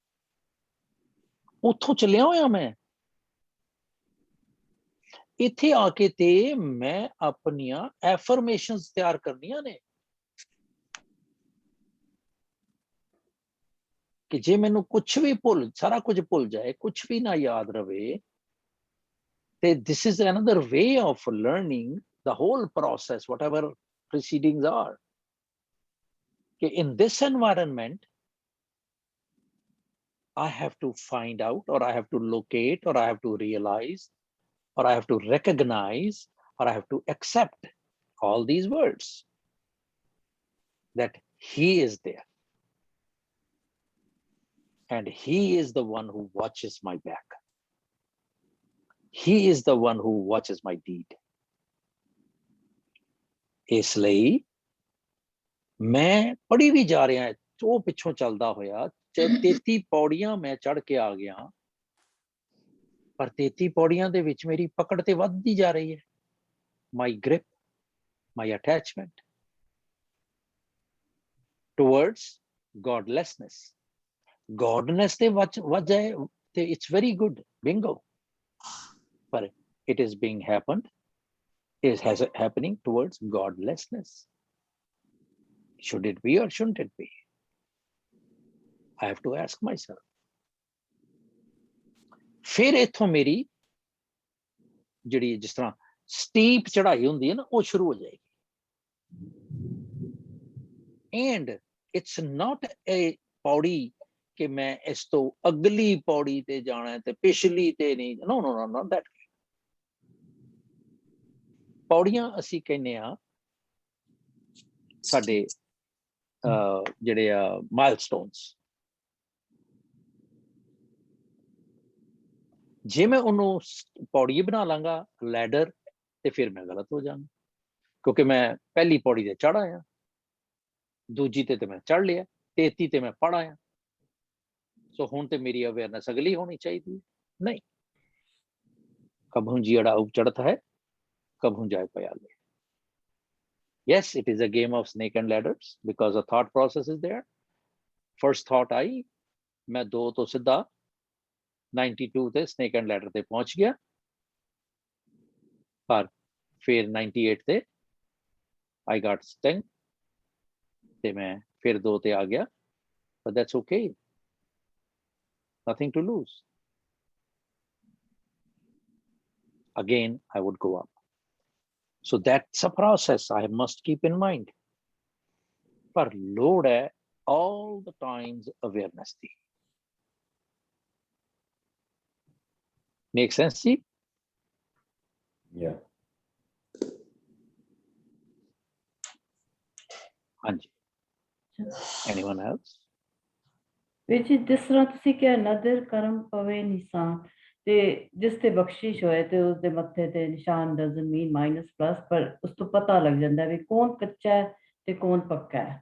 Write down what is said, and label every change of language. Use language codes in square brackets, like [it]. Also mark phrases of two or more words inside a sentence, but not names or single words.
[pa] ਉੱਥੋਂ ਚੱਲਿਆ ਹੋਇਆ ਮੈਂ। ਇੱਥੇ ਆ ਕੇ ਤੇ ਮੈਂ ਆਪਣੀਆਂ ਐਫਰਮੇਸ਼ਨਸ ਤਿਆਰ ਕਰਨੀਆਂ ਨੇ ਕਿ ਜੇ ਮੈਨੂੰ ਕੁਝ ਵੀ ਸਾਰਾ ਕੁਝ ਭੁੱਲ ਜਾਏ, ਕੁਝ ਵੀ ਨਾ ਯਾਦ ਰਵੇ, ਤੇ [en] this is another way of learning the whole process, whatever proceedings are. In this environment, I have to find out, or I have to locate, or I have to realize, or I have to recognize, or I have to accept all these words that he is there. And he is the one who watches my back. He is the one who watches my deed. [pa] ਇਸ ਲਈ ਮੈਂ ਪੜ੍ਹੀ ਵੀ ਜਾ ਰਿਹਾ, ਉਹ ਪਿੱਛੋਂ ਚੱਲਦਾ ਹੋਇਆ 33 ਪੌੜੀਆਂ ਮੈਂ ਚੜ੍ਹ ਕੇ ਆ ਗਿਆ, ਪਰ 33 ਪੌੜੀਆਂ ਦੇ ਵਿੱਚ ਮੇਰੀ ਪਕੜ ਤੇ ਵੱਧਦੀ ਜਾ ਰਹੀ ਹੈ। [en] My grip, my attachment towards godlessness. [pa] ਗੋਡਨੈਸ ਤੇ ਵੱਧ ਜਾਏ ਤੇ [en] it's very good, bingo, ਪਰ it is being happening towards godlessness. Should it be or shouldn't it be? I have to ask myself. [pa] ਫਿਰ ਇੱਥੋਂ ਮੇਰੀ ਜਿਹੜੀ ਜਿਸ ਤਰ੍ਹਾਂ ਸਟੀਪ ਚੜ੍ਹਾਈ ਹੁੰਦੀ ਹੈ ਨਾ, ਉਹ ਸ਼ੁਰੂ ਹੋ ਜਾਏਗੀ। [en] And it's not a [pa] ਪੌੜੀ ਕਿ ਮੈਂ ਇਸ ਤੋਂ ਅਗਲੀ ਪੌੜੀ ਤੇ ਜਾਣਾ ਤੇ ਪਿਛਲੀ ਤੇ ਨਹੀਂ। [en] No, not that. [pa] ਪੌੜੀਆਂ ਅਸੀਂ ਕਹਿੰਦੇ ਆ ਸਾਡੇ ਜਿਹੜੇ ਆ ਮਾਈਲਸਟੋਨਸ। ਜੇ ਮੈਂ ਉਹਨੂੰ ਪੌੜੀ ਬਣਾ ਲਾਂਗਾ ਲੈਡਰ, ਤੇ ਫਿਰ ਮੈਂ ਗਲਤ ਹੋ ਜਾਵਾਂਗਾ, ਕਿਉਂਕਿ ਮੈਂ ਪਹਿਲੀ ਪੌੜੀ ਤੇ ਚੜ੍ਹ ਆਇਆ, ਦੂਜੀ ਤੇ ਮੈਂ ਚੜ੍ਹ ਲਿਆ, 33 ਤੇ ਮੈਂ ਪੜ੍ਹ ਆਇਆ। ਸੋ ਹੁਣ ਤੇ ਮੇਰੀ ਅਵੇਅਰਨੈਸ ਅਗਲੀ ਹੋਣੀ ਚਾਹੀਦੀ ਹੈ। ਨਹੀਂ, ਕਭੂ ਜੀੜਾ ਉਪ ਚੜ੍ਹਤ ਹੈ, ਕਭੂ ਜਾਏ ਪयाले। [en] Yes, it is a game of snake and ladders because a thought process is there. First thought आई, [pa] मैं 2 ਤੋਂ ਸਿੱਧਾ 92 ਤੇ [en] snake and ladder [pa] ਤੇ ਪਹੁੰਚ ਗਿਆ, ਪਰ ਫਿਰ 98 ਤੇ [en] I got stung [pa] ਤੇ ਮੈਂ ਫਿਰ 2 ਤੇ ਆ ਗਿਆ, [en] but that's okay. Nothing to lose. Again, I would go up. So that's a process I must keep in mind. [pa] ਪਰ ਲੋਡ ਹੈ [en] all the times awareness दी। Make sense जी? Yeah. [hi] हाँ जी। [en] Anyone else? [pa] ਵਿੱਚ ਜਿਸ ਤਰ੍ਹਾਂ ਤੁਸੀਂ ਕਿਹਾ ਨਦਰ ਕਰਮ ਪਵੇ ਨਿਸ਼ਾਨ, ਤੇ ਜਿਸ ਤੇ ਬਖਸ਼ਿਸ਼ ਹੋਏ ਤੇ ਉਸਦੇ ਮੱਥੇ ਤੇ ਨਿਸ਼ਾਨ [en] doesn't mean minus plus, [pa] ਪਰ ਉਸ ਤੋਂ ਪਤਾ ਲੱਗ ਜਾਂਦਾ ਵੀ ਕੌਣ ਕੱਚਾ ਹੈ ਤੇ ਕੌਣ ਪੱਕਾ ਹੈ।